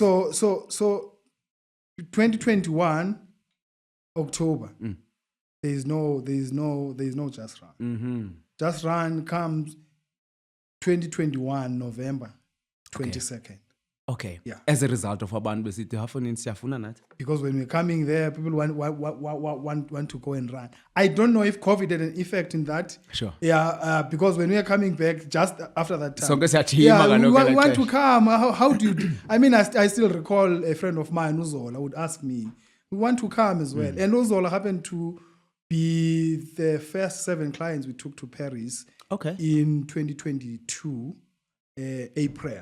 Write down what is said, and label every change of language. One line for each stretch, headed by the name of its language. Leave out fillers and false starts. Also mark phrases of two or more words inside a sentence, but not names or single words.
English: So 2021 October. There is no Just Run. Just Run comes 2021 November 22nd. Okay. Yeah. As a result of
Xhosa: abantu besithi hafuna siyafuna nathi.
English: Because when we're coming there, people want to go and run. I don't know if COVID had an effect in that. Sure. Yeah, because when we are coming back, just after that time.
Xhosa: Sonke siyajima
English: Yeah, we
Xhosa: ngalokho
English: want to
Xhosa: xesha.
English: come. How do you do? I mean, I still recall a friend of mine, Uzola, would ask me, we want to come as well. And Uzola happened to be the first 7 clients we took to Paris Okay. in 2022, April.